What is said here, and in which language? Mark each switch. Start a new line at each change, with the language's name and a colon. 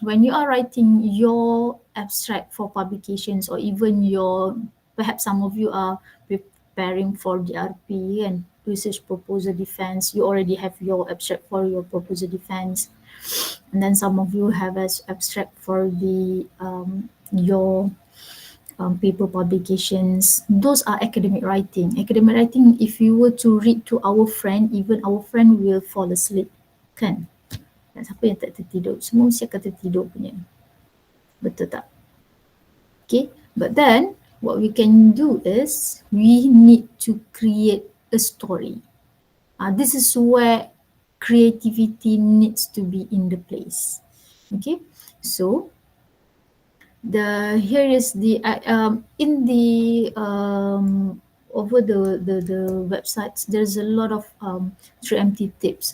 English: When you are writing your abstract for publications, or even perhaps some of you are preparing for DRP and research proposal defense, you already have your abstract for your proposal defense, and then some of you have as abstract for the your paper publications. Those are academic writing. Academic writing, if you were to read to our friend, even our friend will fall asleep, kan?
Malay: Dan siapa yang tak tertidur? Semua mesti akan tertidur punya. Betul tak?
English: Okay, but then what we can do is we need to create a story. This is where creativity needs to be in the place. Okay, so here is the in the over the websites, there's a lot of 3MT tips.